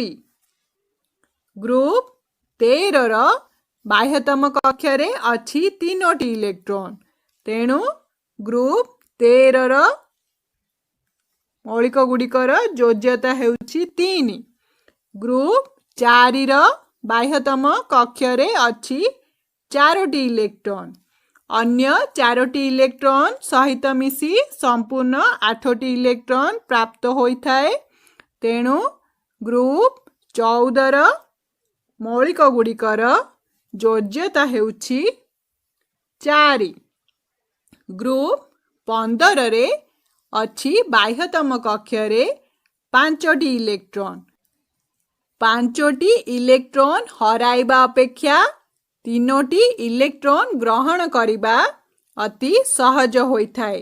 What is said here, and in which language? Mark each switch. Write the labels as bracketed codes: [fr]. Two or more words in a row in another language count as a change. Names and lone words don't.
[or] ଗ୍ରୁପ 13 ର ବାହ୍ୟତମ କକ୍ଷରେ ଅଛି 3ଟି ଇଲେକ୍ଟ୍ରନ୍। ତେଣୁ ଗ୍ରୁପ 13 ର ମୌଳିକ ଗୁଡ଼ିକର ଯୋଜ୍ୟତା ହେଉଛି 3। ଗ୍ରୁପ 4 ର ବାହ୍ୟତମ କକ୍ଷରେ ଅଛି 4ଟି ଇଲେକ୍ଟ୍ରନ୍। ଅନ୍ୟ 4ଟି ଇଲେକ୍ଟ୍ରନ ସହିତ ମିଶି ସମ୍ପୂର୍ଣ୍ଣ 8ଟି ଇଲେକ୍ଟ୍ରନ ପ୍ରାପ୍ତ ହୋଇଥାଏ। ତେଣୁ ଗ୍ରୁପ 14 ର ମୌଳିକ ଗୁଡ଼ିକର ଯୋଜ୍ୟତା ହେଉଛି 4। ଗ୍ରୁପ 15 ରେ ଅଛି ବାହ୍ୟତମ କକ୍ଷରେ 5ଟି ଇଲେକ୍ଟ୍ରନ। 5ଟି ଇଲେକ୍ଟ୍ରନ ହରାଇବା ଅପେକ୍ଷା 3ଟି ଇଲେକ୍ଟ୍ରନ ଗ୍ରହଣ କରିବା ଅତି ସହଜ ହୋଇଥାଏ।